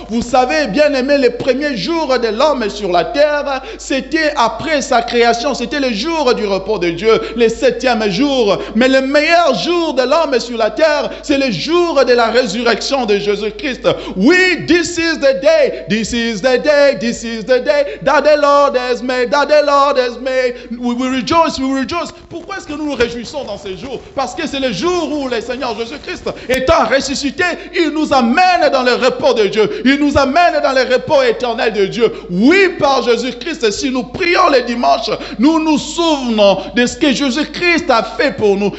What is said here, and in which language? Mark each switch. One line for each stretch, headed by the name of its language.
French: Vous savez, bien aimé, les premiers jours de l'homme sur la terre, c'était après sa création, c'était le jour du repos de Dieu, le 7e jour. Mais le meilleur jour de l'homme sur la terre, c'est le jour de la résurrection de Jésus-Christ.
English: Oui, this is the day, this is the day, this is the day that the Lord has made, that the Lord has made. We will rejoice, we will rejoice.
French: Pourquoi est-ce que nous nous réjouissons dans ces jours? Parce que c'est le jour où le Seigneur Jésus-Christ, étant ressuscité, il nous amène dans le repos de Dieu. Il nous amène dans le repos éternel de Dieu. Oui, par Jésus-Christ, si nous prions les dimanches, nous nous souvenons de ce que Jésus-Christ a fait pour nous.